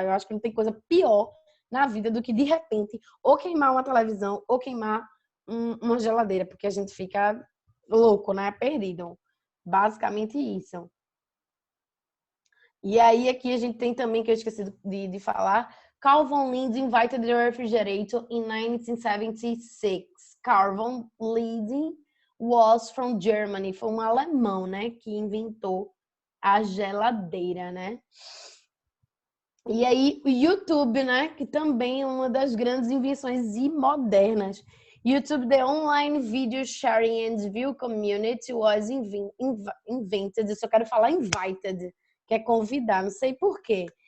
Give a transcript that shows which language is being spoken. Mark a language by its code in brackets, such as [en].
[pt] Eu acho que não tem coisa pior na vida do que, de repente, ou queimar uma televisão ou queimar uma geladeira, porque a gente fica louco, né? Perdido. Basicamente isso. E aí aqui a gente tem também, que eu esqueci de falar, Calvin Lindt [en] invented the refrigerator in 1976. Calvin Lindt was from Germany. [pt] Foi um alemão, né, que inventou a geladeira, né? E aí o YouTube, né, que também é uma das grandes invenções e modernas. [en] YouTube, the online video sharing and view community was invented. [pt] Eu só quero falar invited, que é convidar, não sei por quê.